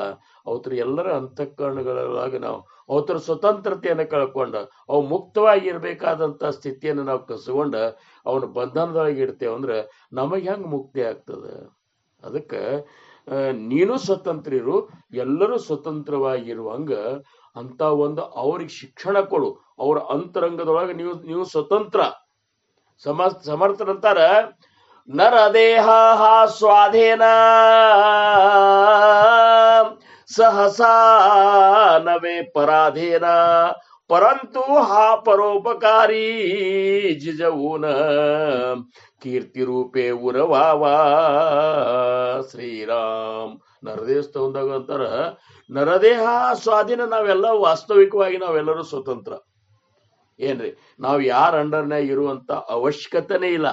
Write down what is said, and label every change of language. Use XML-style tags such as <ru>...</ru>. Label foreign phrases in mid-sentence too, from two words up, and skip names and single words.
<kn>ಅವತ್ರ ಎಲ್ಲರ ಅಂತಃಕರಣಗಳೊಳಗೆ ನಾವು ಅವತರ ಸ್ವತಂತ್ರತೆಯನ್ನು ಕಳ್ಕೊಂಡ ಅವು ಮುಕ್ತವಾಗಿ ಇರ್ಬೇಕಾದಂತ ಸ್ಥಿತಿಯನ್ನು ನಾವು ಕಸ್ಕೊಂಡ ಅವನ ಬಂಧನದೊಳಗೆ ಇಡ್ತೇವೆ ಅಂದ್ರೆ ನಮಗೆ ಹೆಂಗ್ ಮುಕ್ತಿ ಆಗ್ತದ? ಅದಕ್ಕೆ ನೀನು ಸ್ವತಂತ್ರ ಇರು, ಎಲ್ಲರೂ ಸ್ವತಂತ್ರವಾಗಿರುವಂಗ ಅಂತ ಒಂದು ಅವ್ರಿಗೆ ಶಿಕ್ಷಣ ಕೊಡು. ಅವ್ರ ಅಂತರಂಗದೊಳಗೆ ನೀವು ಸ್ವತಂತ್ರ. ಸಮರ್ಥರಂತಾರ,</kn> <mr>नरदेह स्वाधीन सहसा नव्हे पराधीन परंतु हा परोपकारी झिजवून कीर्ती रूपे उरवावा श्रीराम.</mr> <kn>ನರದೇಹದಾಗ ಅಂತಾರ, ನರದೇಹ ಸ್ವಾಧೀನ, ನಾವೆಲ್ಲ ವಾಸ್ತವಿಕವಾಗಿ ನಾವೆಲ್ಲರೂ ಸ್ವತಂತ್ರ. ಏನ್ರಿ, ನಾವು ಯಾರ ಅಂಡರ್ನಾಗ ಇರುವಂತ ಅವಶ್ಯಕತೆನೇ ಇಲ್ಲ.</kn>